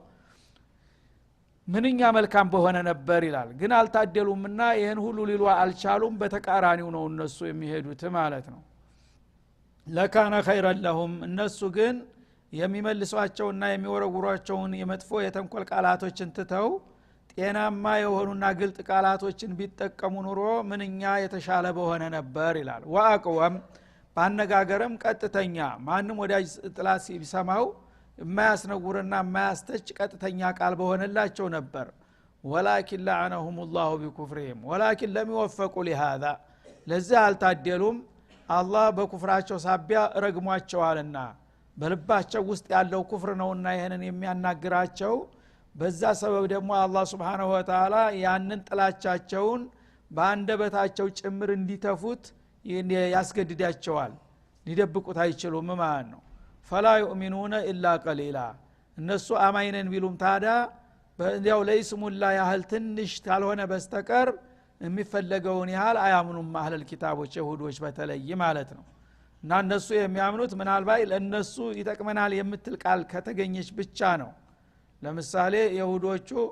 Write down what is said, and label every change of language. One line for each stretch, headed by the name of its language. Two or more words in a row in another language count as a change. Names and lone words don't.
Amharic: ምንኛ መልካም በሆነ ነበር ይላል። ግን አልታደሉምና ይሄን ሁሉ ሊሉ አልቻሉም። በተቃራኒው ነው እነሱ የሚሄዱት ማለት ነው።
Arabic: لكان خيرا لهم
Amharic: እነሱ ግን የሚመልሷቸውና የሚወረውሯቸውን የመጥፎ የተንኮል ቃላቶችን ትተው ጤናማ የሆኑና ግልጥ ቃላቶችን ቢጠቀሙ ኑሮ ምንኛ የተሻለ በሆነ ነበር ይላል። ወአቅወም ባነጋገርም ቀጥተኛ ማንም ወዳጅ ጥላት ሲሰማው የማያስነውርና የማያስተች ቀጥተኛ ቃል በሆነላቸው ነበር።
Arabic: ولكن لعنهم الله بكفرهم ولكن لم يوفقوا لهذا
Amharic: ለዚህ አልታደሉም። አላህ በኩፍራቸው ሳቢያ ረግሟቸዋልና በልባቸው ውስጥ ያለው ኩፍር ነውና ይሄንን የሚያናግራቸው። በዛ ሰበብ ደግሞ አላህ
Arabic: سبحانه وتعالى
Amharic: ያንን ጥላቻቸውን በአንደበታቸው ጭምር እንዲተፉት ያስገድዳቸዋል። ሊደብቁት አይችሉም ማለት ነው።
Arabic: فلا يؤمنون الا قليلا
Amharic: እነሱ አማይነን ቢሉም ታዲያ በእንዲያው ለይስሙላ ያህል ትንሽ ካልሆነ በስተቀር የሚፈለገውን ያህል አያምኑም። አህለል ኪታቦች ይሁዶች በተለይ ማለት ነው። እና እነሱ የሚያምኑት ምናልባት ለነሱ ይጠቅመናል የምትል ቃል ከተገኘች ብቻ ነው። ለምሳሌ ይሁዶቹ